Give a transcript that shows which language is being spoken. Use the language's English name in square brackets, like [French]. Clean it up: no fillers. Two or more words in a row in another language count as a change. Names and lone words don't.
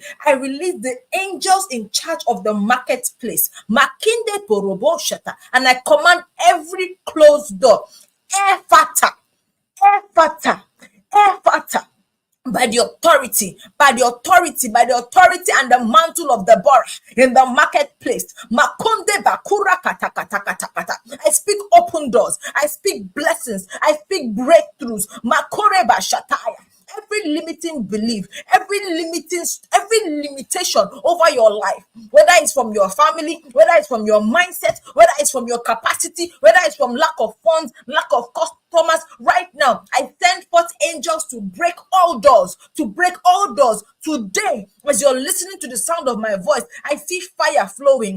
[English] I release the angels in charge of the marketplace. Makinde porobo shata. And I command every closed door, Ephata, by the authority and the mantle of Deborah in the marketplace. Makonde bakura kata kata kata kata. I speak open doors. I speak blessings. I speak breakthroughs. Makore bashataya. Every limiting belief, every limitation over your life, whether it's from your family, whether it's from your mindset, whether it's from your capacity, whether it's from lack of funds, lack of customers, right now, I send forth angels to break all doors, Today, as you're listening to the sound of my voice, I see fire flowing.